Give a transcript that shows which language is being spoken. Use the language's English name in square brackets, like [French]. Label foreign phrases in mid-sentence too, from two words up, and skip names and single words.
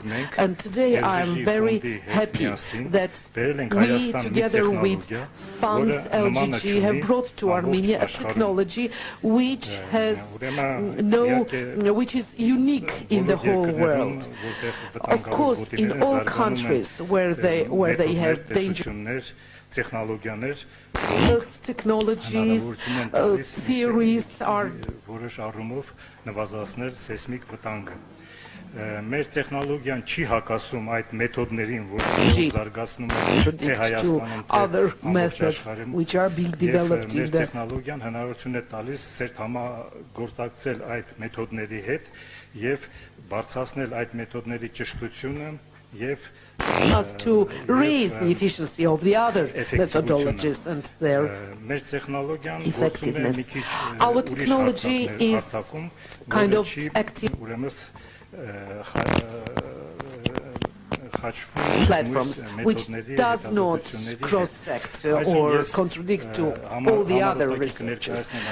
[English] And today I am very happy that we, together with Funds LGG, have brought to Armenia a technology which has which is unique in the whole world. Of course, in all countries where they have dangerous technologies, theories are [Armenian] Մեր տեխնոլոգիան չի հակասում այդ մեթոդներին, որոնք զարգացնում են [English] other methods which are being developed in the [Armenian] տեխնոլոգիան հնարավորություն է տալիս ծերտ համագործակցել այդ մեթոդների հետ եւ բարձրացնել այդ մեթոդների ճշտությունը եւ [English] us to raise the efficiency of the other methodologies and their effectiveness. Our technology is kind of active platforms which does not cross-sect or contradict to all the other researches.